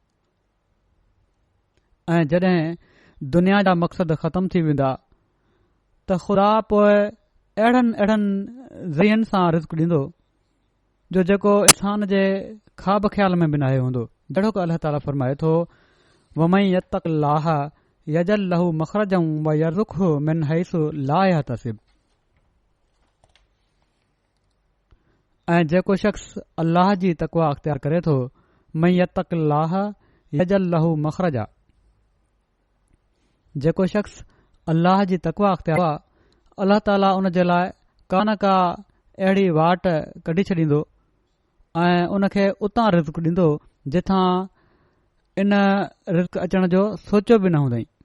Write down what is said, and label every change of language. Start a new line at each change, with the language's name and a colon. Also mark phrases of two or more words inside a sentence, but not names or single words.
Sindhi: ऐं जॾहिं दुनिया जा मक़सद ख़तम थी वेंदा त ख़ुदा पोइ अहिड़नि ज़रियनि सां रिज़्क ॾींदो जो जेको इंसान जे ख़्वाब ख़्याल में बि नाहे हूंदो। जहिड़ो की अल्लाह ताला फरमाए थो
Arabic: ومن يتق الله يجعل له مخرجا ويرزقه من حيث لا يحتسب.
Sindhi: ऐं जेको शख़्स अल्लाह जी तक़वा अख़्तियार करे थो
Arabic: من يتق الله يجعل له مخرجا,
Sindhi: जेको शख़्स अल्लाह जी तक़वा अख़्तियार आहे अल्लाह ताला उन जे लाइ का न का अहिड़ी वाट कढी छॾींदो ऐं उन खे उतां रिज़्क ॾींदो जिथां इन रिज़्क अचण जो सोचियो बि न हूंदई।